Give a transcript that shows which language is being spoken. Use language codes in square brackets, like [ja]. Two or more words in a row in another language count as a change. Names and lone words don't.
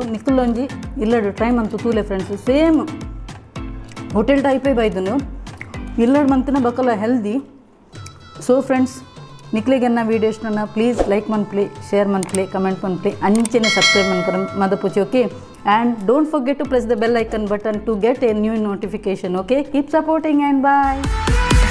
[tcy] ನಿಕ್ಕುಲ್ಲೊಂಜಿ ಇಲ್ಲಡು ಟ್ರೈ ಮಂತು ತೂಲೆ ಫ್ರೆಂಡ್ಸ್. [en] same hotel type [tcy] ಬೈದನು. ಇಲ್ಲಡು ಮಂತಿನ ಬಕಲ ಹೆಲ್ದಿ. ಸೊ ಫ್ರೆಂಡ್ಸ್, ನಿಕ್ಲಿಗೆನ್ನ ವೀಡಿಯೋ ಇಷ್ಟನ [en] please like [tcy] ಮನ್ಪ್ಲಿ, ಶೇರ್ ಮನ್ಪ್ಲಿ, ಕಮೆಂಟ್ ಮನ್ಪ್ಲಿ, ಅಂಚೆನೆ ಸಬ್ಸ್ಕ್ರೈಬ್ ಮನ್ಪರ ಮದಪುಚಿ. [en] okay, and don't forget to press the bell icon button to get a new notification. okay, keep supporting and bye.